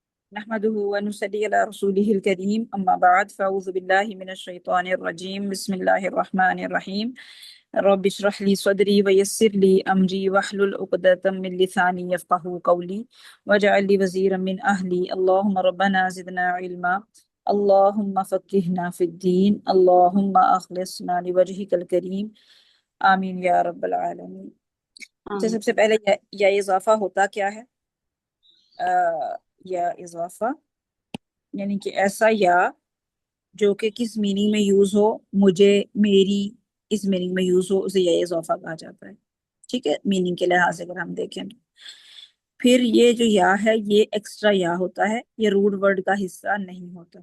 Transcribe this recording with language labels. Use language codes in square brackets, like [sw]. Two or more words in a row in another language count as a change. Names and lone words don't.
[ar] نحمده ونصلي على رسوله الكريم أما بعد فأعوذ بالله من الشيطان الرجيم بسم الله الرحمن الرحيم رب اشرح لي صدري ويسر لي أمري واحلل عقدة من لساني يفقهوا قولي واجعل لي وزيرا من أهلي اللهم ربنا زدنا علما اللهم فقهنا في الدين اللهم أخلصنا لوجهك الكريم آمين يا رب العالمين. [hi] अच्छा, हाँ। सबसे पहले या इज़ाफ़ा होता क्या है? या इज़ाफ़ा यानी कि ऐसा या जो कि किस मीनिंग में यूज हो, मुझे, मेरी, इस मीनिंग में यूज हो, उसे या इज़ाफ़ा कहा जाता है। ठीक है, मीनिंग के लिहाज से अगर हम देखें तो फिर ये जो या है ये एक्स्ट्रा या होता है, ये [en] root word [hi] का हिस्सा नहीं होता।